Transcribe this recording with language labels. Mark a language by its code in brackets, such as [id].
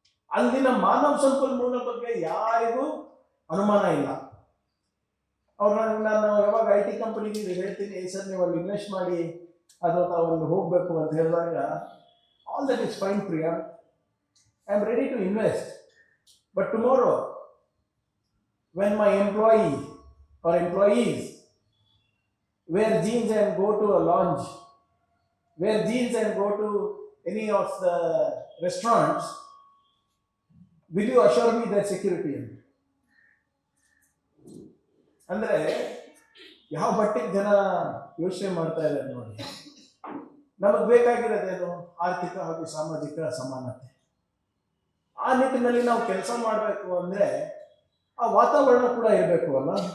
[kn] ಅಲ್ಲಿನ ಮಾನವ ಸಂಪನ್ಮೂಲ ಬಗ್ಗೆ ಯಾರಿಗೂ ಅನುಮಾನ ಇಲ್ಲ. ನಾನು ಯಾವಾಗ IT ಕಂಪನಿಗೆ ಹೇಳ್ತೀನಿ, ಸರ್ ನೀವು ಅಲ್ಲಿ ಇನ್ವೆಸ್ಟ್ ಮಾಡಿ ಅಥವಾ ಅಲ್ಲಿ ಹೋಗಬೇಕು ಅಂತ ಹೇಳಿದಾಗ, [en] all that is fine, Priya. I am ready to invest. But tomorrow, when my employee or employees wear jeans and go to a lounge, wear jeans and go to any of the restaurants, will you assure me their security? [kn] ಅಂದರೆ ಯಾವ ಮಟ್ಟಿಗೆ ಜನ ಯೋಚನೆ ಮಾಡ್ತಾ ಇದ್ದಾರೆ ನೋಡಿ. ನಮಗೆ ಬೇಕಾಗಿರೋದೇನು? ಆರ್ಥಿಕ ಹಾಗೂ ಸಾಮಾಜಿಕ ಸಮಾನತೆ. ಆ ನಿಟ್ಟಿನಲ್ಲಿ ನಾವು ಕೆಲಸ ಮಾಡಬೇಕು ಅಂದರೆ ಆ ವಾತಾವರಣ ಕೂಡ ಇರಬೇಕು ಅಲ್ಲ.